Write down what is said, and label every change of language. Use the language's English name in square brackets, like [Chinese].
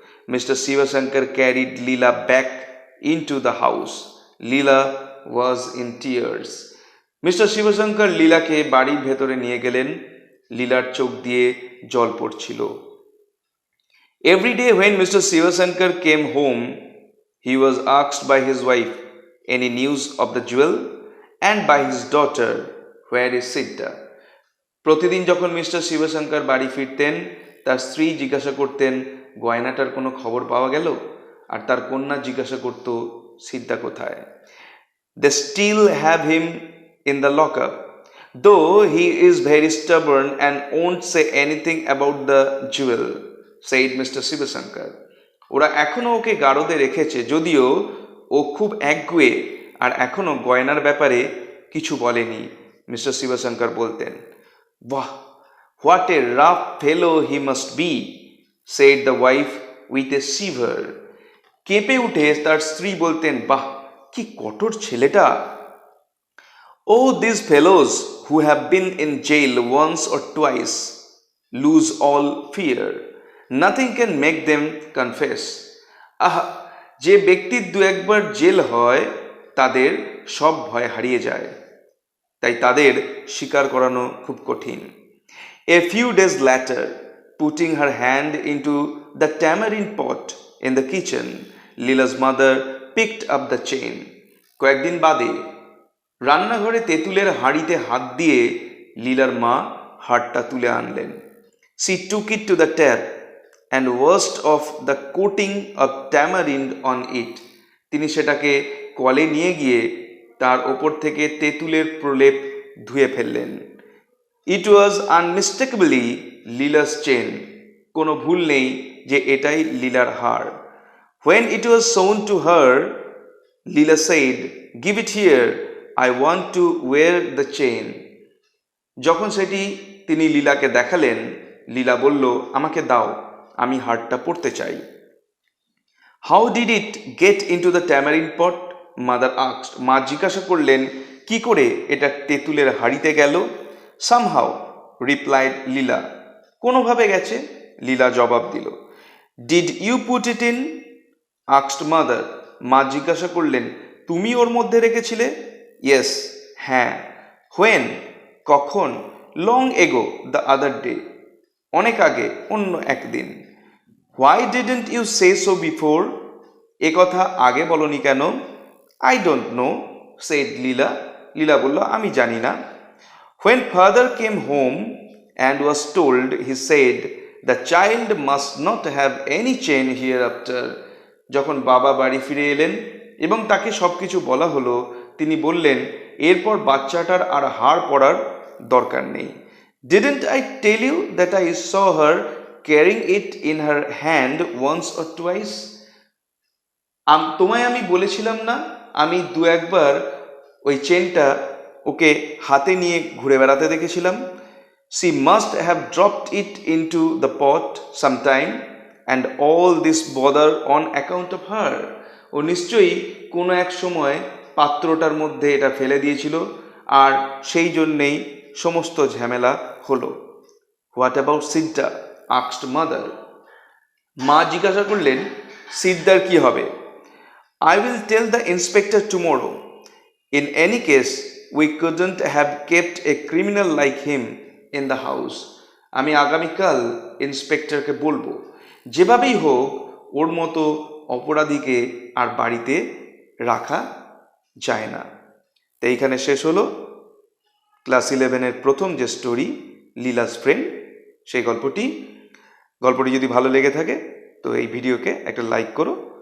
[English] Mr. Sivasankar carried Leela back into the house. Leela was in tears. Mr. [Bangla] Sivasankar লীলাকে বাড়ির ভেতরে নিয়ে গেলেন। লীলার চোখ দিয়ে জল পড়ছিল। [English] Every day when Mr. Sivasankar came home, he was asked by his wife any news of the jewel and by his daughter, where is Sidda? [Bangla] প্রতিদিন যখন মিস্টার শিবশঙ্কর বাড়ি ফিরতেন, তার স্ত্রী জিজ্ঞাসা করতেন গয়নাটার কোনো খবর পাওয়া গেল, আর তার কন্যা জিজ্ঞাসা করত সিদ্ধা কোথায়। [English] They still have him in the lockup, though he is very stubborn and won't say anything about the jewel, said Mr. Sivasankar. [Bangla] ওরা এখনো ওকে গারদে রেখেছে, যদিও ও খুব একগুঁয়ে আর এখনো গয়নার ব্যাপারে কিছু বলেনি। মিস্টার শিবশঙ্কর বলতেন, বাহ, [English] What a rough fellow he must be, said the wife with a shiver. [Bangla] কেঁপে উঠে তার স্ত্রী বলতেন, বাহ, কি কঠোর ছেলেটা। [English] Oh, these fellows who have been in jail once or twice lose all fear. Nothing can make them confess. [Bangla] আহা, যে ব্যক্তির দু একবার জেল হয় তাদের সব ভয় হারিয়ে যায়, তাই তাদের স্বীকার করানো খুব কঠিন। [English] A few days later, putting her hand into the tamarind pot in the kitchen, Leela's mother picked up the chain. [Bangla] কয়েকদিন বাদে রান্নাঘরে তেঁতুলের হাঁড়িতে হাত দিয়ে লীলার মা হাড়টা তুলে আনলেন। [English] She took it to the tap and washed off the coating of tamarind on it. [Bangla] তিনি সেটাকে কলে নিয়ে গিয়ে তার ওপর থেকে তেঁতুলের প্রলেপ ধুয়ে ফেললেন। [English] It was unmistakably Leela's chain. [Bangla] কোনো ভুল নেই যে এটাই লীলার হার। [English] When it was shown to her, Leela said, "Give it here. I want to wear the chain." [Bangla] যখন সেটি তিনি লীলাকে দেখালেন, লীলা বলল, আমাকে দাও, আমি হারটা পরতে চাই। [English] How did it get into the tamarind pot? Mother asked. [Bangla] মা জিজ্ঞাসা করলেন, কি করে এটা তেঁতুলের হাঁড়িতে গেল? [English] Somehow, replied Leela. [Bangla] কোনোভাবে গেছে, লীলা জবাব দিল। [English] Did you put it in? asked mother. [Bangla] মা জিজ্ঞাসা করলেন, তুমি ওর মধ্যে রেখেছিলে? [English] Yes, [Bangla] হ্যাঁ। [English] When? [Bangla] কখন? [English] Long ago, the other day. [Bangla] অনেক আগে, অন্য একদিন। [English] Why didn't you say so before? [Bangla] এ কথা আগে বলনি কেন? [English] I don't know, said Leela. [Bangla] লীলা বলল, আমি জানি না। [English] When father came home and was told, he said, the child must not have any chain hereafter. [Bangla] যখন বাবা বাড়ি ফিরে এলেন এবং তাকে সবকিছু বলা হলো, তিনি বললেন, এরপর বাচ্চাটার আর হার পরার দরকার নেই। [English] Didn't I tell you that I saw her carrying it in her hand once or twice? [Bangla] তোমায় আমি বলেছিলাম না, আমি দু একবার ওই চেনটা ওকে হাতে নিয়ে ঘুরে বেড়াতে দেখেছিলাম। [English] She must have dropped it into the pot sometime, and all this bother on account of her. [Bangla] ও নিশ্চয়ই কোনো এক সময় পাত্রটার মধ্যে এটা ফেলে দিয়েছিল, আর সেই জন্যেই সমস্ত ঝামেলা হলো। [English] What about Sidda? asked mother. [Bangla] মা জিজ্ঞাসা করলেন, সিদ্ধার কি হবে? [English] I will tell the inspector tomorrow. In any case, we couldn't have kept a criminal like him in the house. [Bangla] আমি আগামীকাল ইন্সপেক্টরকে বলবো, যেভাবেই হোক ওর মতো অপরাধীকে আর বাড়িতে রাখা যায় না। তো এইখানে শেষ হলো ক্লাস 11-এর প্রথম যে স্টোরি লীলাস ফ্রেন্ড, সেই গল্পটি যদি ভালো লেগে থাকে তো এই ভিডিওকে একটা লাইক করো